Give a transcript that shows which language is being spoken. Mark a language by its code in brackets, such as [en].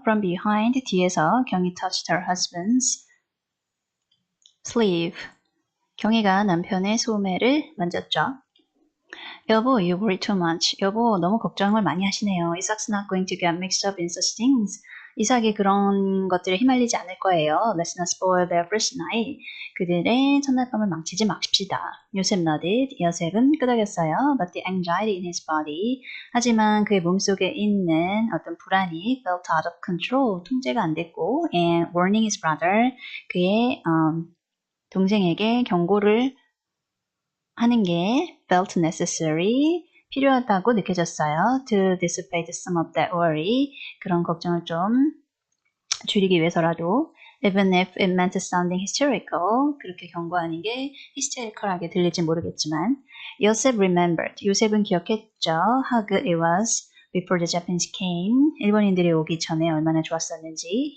[en] From behind, [ko] 뒤에서 [en] 경이 touched her husband's sleeve. [ko] 경이가 남편의 소매를 만졌죠. [en] 여보, you worry too much. [ko] 여보, 너무 걱정을 많이 하시네요. [en] Isaac's not going to get mixed up in such things. [ko] 이삭이 그런 것들에 휘말리지 않을 거예요. [en] Let's not spoil their first night. [ko] 그들의 첫날 밤을 망치지 마십시다. 요셉 [en] nodded. [ko] 요셉은 끄덕였어요. [en] But the anxiety in his body. [ko] 하지만 그의 몸속에 있는 어떤 불안이 [en] felt out of control. [ko] 통제가 안 됐고 [en] and warning his brother. [ko] 그의 동생에게 경고를 하는 게 [en] felt necessary, [ko] 필요하다고 느껴졌어요. [en] To dissipate some of that worry, [ko] 그런 걱정을 좀 줄이기 위해서라도 [en] even if it meant sounding hysterical, [ko] 그렇게 경고하는 게 hysterical하게 들릴지 모르겠지만 [en] Joseph remembered, [ko] 요셉은 기억했죠. [en] How good it was before the Japanese came, [ko] 일본인들이 오기 전에 얼마나 좋았었는지.